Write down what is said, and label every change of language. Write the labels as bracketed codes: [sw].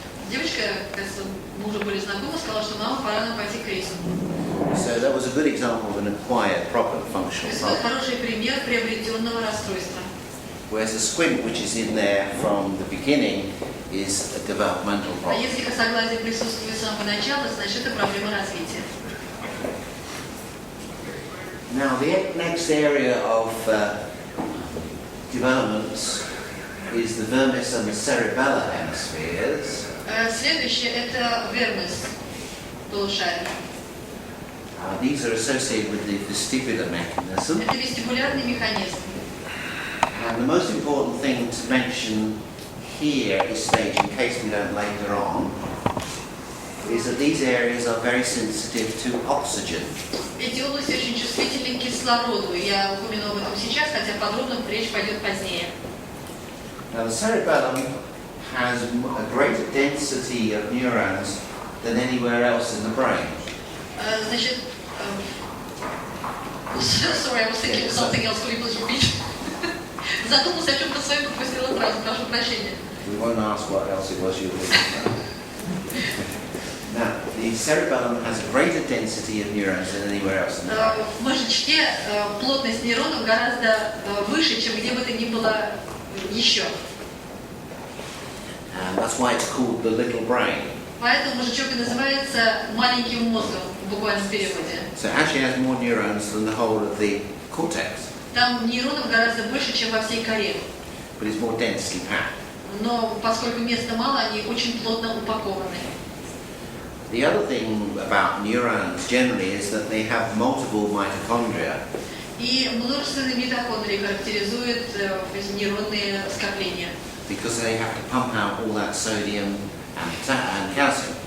[ru] девочка, кажется, мы уже были знакомы, сказала, что мама, пора нам пойти к Крису. [en] So that was a good example of an acquired problem, functional [ru] Это [en] problem. [ru] хороший пример приобретенного расстройства. [en] Whereas the squint, which is in there from the beginning, is a developmental [ru] А [en] problem. [ru] если косоглазие присутствует с самого начала, значит это проблема развития. [en] Now, the next area of development is the vermis and the cerebellar hemispheres. [ru] Следующее это вермис, полушарие. [en] These are associated with the vestibular mechanism. [ru] Это вестибулярный механизм. [en] And the most important thing to mention here at this stage, in case we don't later on, is that these areas are very sensitive to oxygen. [ru] Эти области очень чувствительны к кислороду. Я упомяну об этом сейчас, хотя подробно речь пойдет позднее. [en] Now, the cerebellum has a greater density of neurons than anywhere else in the brain. [ru] Значит, [en] sorry, I was thinking of something else. Could you please repeat? [ru] Задумался о чем-то своем, пропустила фразу, прошу прощения. [en] We won't ask what else it was you were thinking about. Now, the cerebellum has a greater density of neurons than anywhere else in the brain. [ru] В мозжечке плотность нейронов гораздо выше, чем где бы то ни было еще. [en] And that's why it's called the little brain. [ru] Поэтому мозжечок и называется маленьким мозгом в буквальном переводе. [en] So it actually has more neurons than the whole of the cortex, [ru] Там нейронов гораздо больше, чем во всей коре. [en] but it's more densely packed. [ru] Но поскольку места мало, они очень плотно упакованы. [en] The other thing about neurons generally is that they have multiple mitochondria, [ru] И множественные митохондрии характеризуют эти нейронные скопления. [en] because they have to pump out all that sodium and calcium.